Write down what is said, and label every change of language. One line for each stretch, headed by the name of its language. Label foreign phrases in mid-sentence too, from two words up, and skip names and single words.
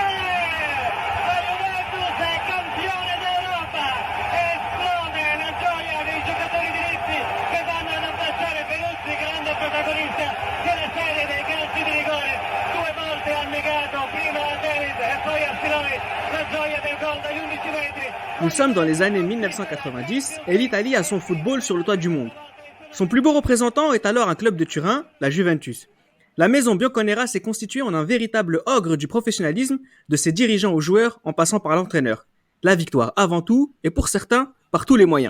Italian: La Juventus è campione d'Europa! Esplode la gioia dei giocatori di Lippi che vanno ad abbracciare Peruzzi, grande protagonista della serie dei calci di rigore. Due volte ha negato, prima a David e poi a Siloi, la gioia del gol dagli 11 metri.
French: Nous sommes dans les années 1990 et l'Italie a son football sur le toit du monde. Son plus beau représentant est alors un club de Turin, la Juventus. La maison Bianconera s'est constituée en un véritable ogre du professionnalisme, de ses dirigeants aux joueurs en passant par l'entraîneur. La victoire avant tout et pour certains, par tous les moyens.